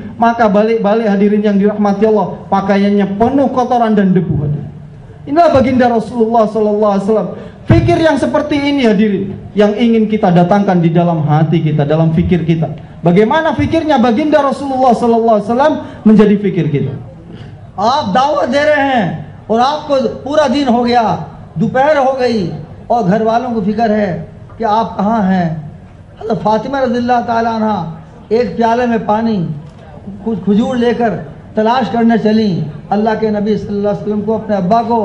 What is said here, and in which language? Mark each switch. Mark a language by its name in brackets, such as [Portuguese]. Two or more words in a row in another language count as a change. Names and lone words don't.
[Indonesian] Maka balik-balik hadirin yang dirahmati Allah, pakaiannya penuh kotoran dan debu. Inilah baginda Rasulullah [Arabic] صلى الله عليه وسلم. [Indonesian] Fikir yang seperti ini hadirin yang ingin kita datangkan di dalam hati kita, dalam fikir kita. Bagaimana fikirnya baginda Rasulullah [Arabic] صلى الله عليه وسلم [Indonesian] menjadi fikir kita. [Hindi] आप दावत दे रहे हैं और आपको पूरा दिन हो गया, दोपहर हो गई और घर वालों को फिक्र है कि आप कहाँ हैं। हज़रत फातिमा [Arabic] رضي الله تعالى عنها [Hindi] एक प्याले में पानी कुछ खजूर लेकर तलाश करने चली अल्लाह के नबी [Arabic] صلى الله عليه وسلم [Hindi] को, अपने अब्बा को।